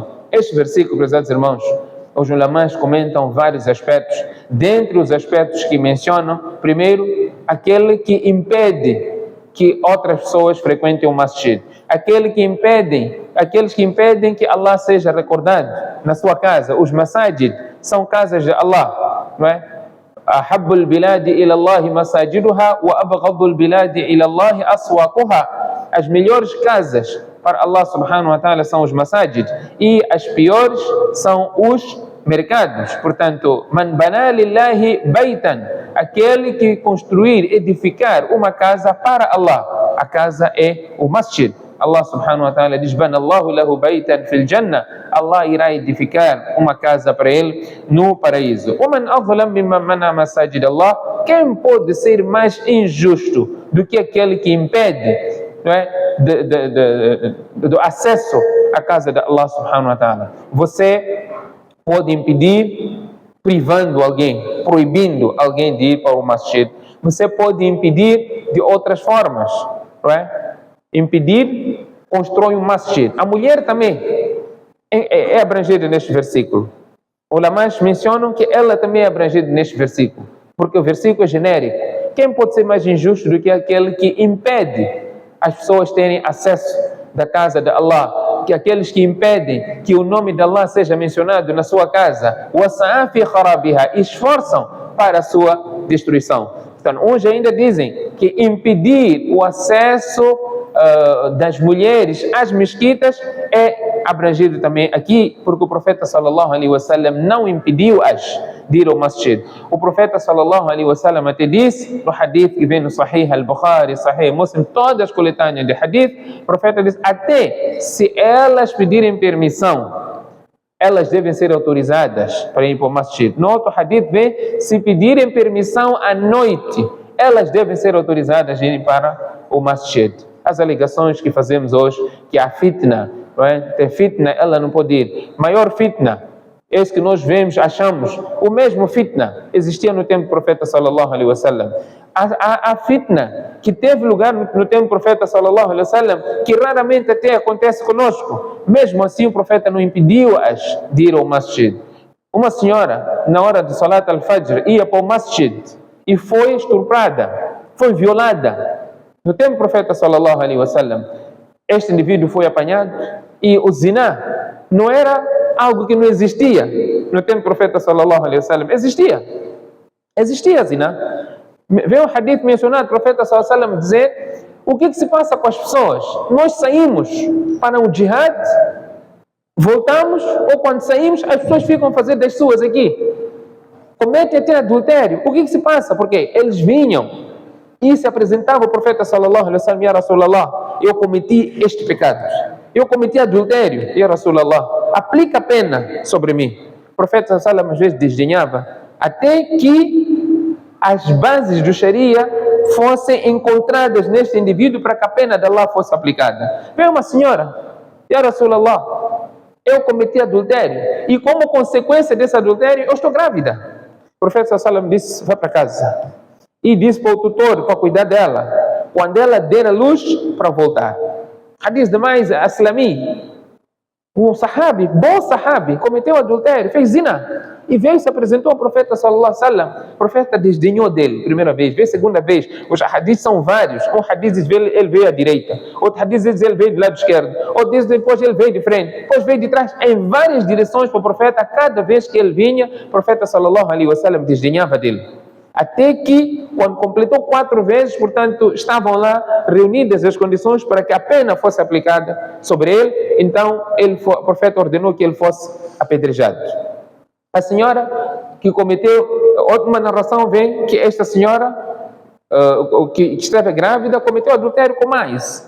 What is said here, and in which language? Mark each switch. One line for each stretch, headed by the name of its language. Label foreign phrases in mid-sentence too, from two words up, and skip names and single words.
Portuguese: Este versículo, prezados irmãos, os ulamás comentam vários aspectos. Dentre os aspectos que mencionam, primeiro, aquele que impede que outras pessoas frequentem o masjid. Aqueles que impedem que Allah seja recordado na sua casa. Os masajid são casas de Allah, não é?
Arabic: أحب البلاد إلى الله مساجدها وأبغض البلاد إلى الله أسواقها.
Portuguese: As melhores casas para Allah
Arabic: سبحانه وتعالى
Portuguese: são os masajid, e as piores são os mercados. Portanto,
Arabic: من بنى لله بيتا,
Portuguese: aquele que construir, edificar uma casa para Allah, a casa é o masjid. Allah
Arabic: سبحانه وتعالى
Portuguese: diz:
Arabic: بنى الله له بيتا في الجنة,
Portuguese: Allah irá edificar uma casa para ele no paraíso.
Arabic: وَمَنْ أَظْلَمْ مِمَّنْ مَنَعَ مَسَاجِدَ اللَّهِ,
Portuguese: quem pode ser mais injusto do que aquele que impede, não é, do acesso à casa de Allah
Arabic: سبحانه وتعالى?
Portuguese: Você pode impedir privando alguém, proibindo alguém de ir para o masjid. Você pode impedir de outras formas, não é? Impedir, constrói um masjid. A mulher também é abrangida neste versículo. Os ulamás mencionam que ela também é abrangida neste versículo, porque o versículo é genérico. Quem pode ser mais injusto do que aquele que impede as pessoas terem acesso da casa de Allah, que aqueles que impedem que o nome de Allah seja mencionado na sua casa,
Arabic: وَسَعَى فِي خَرَابِهَا,
Portuguese: esforçam para a sua destruição. Então, uns ainda dizem que impedir o acesso das mulheres às mesquitas é abrangido também aqui, porque o profeta
Arabic: صلى الله عليه وسلم
Portuguese: não impediu-as de ir ao masjid. O profeta
Arabic: صلى الله عليه وسلم
Portuguese: até disse, no hadith que vem no Sahih al-Bukhari, Sahih Muslim, todas as coletâneas de hadith, o profeta disse, até se elas pedirem permissão, elas devem ser autorizadas para ir para o masjid. No outro hadith vem, se pedirem permissão à noite, elas devem ser autorizadas a ir para o masjid. As alegações que fazemos hoje, que a fitna, não é? Tem fitna, ela não pode ir. Maior fitna, esse que nós vemos, achamos, o mesmo fitna existia no tempo do profeta
Arabic: صلى الله عليه وسلم.
Portuguese: A fitna que teve lugar no tempo do profeta
Arabic: صلى الله عليه وسلم,
Portuguese: que raramente até acontece conosco. Mesmo assim, o profeta não impediu-as de ir ao masjid. Uma senhora, na hora de
Arabic: صلاة الفجر,
Portuguese: ia para o masjid e foi estuprada, foi violada. No tempo do profeta
Arabic: صلى الله عليه وسلم,
Portuguese: este indivíduo foi apanhado, e o zina não era algo que não existia no tempo do profeta
Arabic: صلى الله عليه وسلم.
Portuguese: Existia zina. Vem um hadith mencionado, o profeta
Arabic: صلى الله عليه وسلم
Portuguese: dizer, o que se passa com as pessoas? Nós saímos para um jihad, voltamos, ou quando saímos, as pessoas ficam a fazer das suas aqui. Cometem até adultério. O que se passa? Porque eles vinham e se apresentava o profeta
Arabic: صلى الله عليه وسلم يا رسول الله,
Portuguese: eu cometi este pecado, eu cometi adultério,
Arabic: يا رسول الله,
Portuguese: aplica a pena sobre mim. O profeta
Arabic: صلى الله عليه وسلم
Portuguese: às vezes desdenhava, até que as bases do Sharia fossem encontradas neste indivíduo para que a pena de Allah fosse aplicada. Veio uma senhora,
Arabic: يا رسول الله,
Portuguese: eu cometi adultério, e como consequência desse adultério, eu estou grávida. O profeta
Arabic: صلى الله عليه وسلم
Portuguese: disse, vai para casa. E disse para o tutor, para cuidar dela, quando ela der a luz, para voltar. Hadith demais, Aslami, um sahabi, bom sahabi, cometeu adultério, fez zina, e veio e se apresentou ao profeta
Arabic: صلى الله عليه وسلم.
Portuguese: O profeta desdenhou dele, primeira vez, veio segunda vez. Os hadiths são vários. Um hadith diz ele veio à direita, outro hadith diz ele veio do lado esquerdo, outro diz depois ele veio de frente, depois veio de trás, em várias direções para o profeta. Cada vez que ele vinha, o profeta
Arabic: صلى الله عليه وسلم
Portuguese: desdenhava dele. Até que, quando completou 4 vezes, portanto, estavam lá reunidas as condições para que a pena fosse aplicada sobre ele. Então, o profeta ordenou que ele fosse apedrejado. A senhora que cometeu, outra narração vem que esta senhora, que esteve grávida, cometeu adultério com mais.